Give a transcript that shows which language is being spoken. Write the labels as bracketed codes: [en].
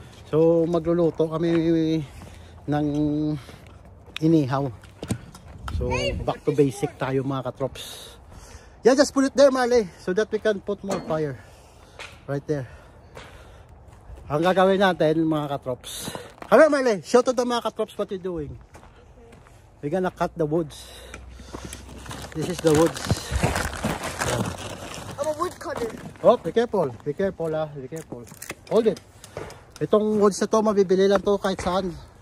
[tl] So magluluto kami ng inihaw. [en] So back to basic [tl] tayo mga katrops. [en] Yeah, just put it there, Marley, so that we can put more fire. Right there. [tl] Ang gagawin natin mga katrops. [en] Come here, Marley, show to the [tl] mga katrops [en] what you're doing. We're gonna cut the woods. This is the woods. I'm a woodcutter. Oh, be careful. Be careful ah. Be careful. Hold it. [tl] Itong woods na to, mabibili lang to kahit saan.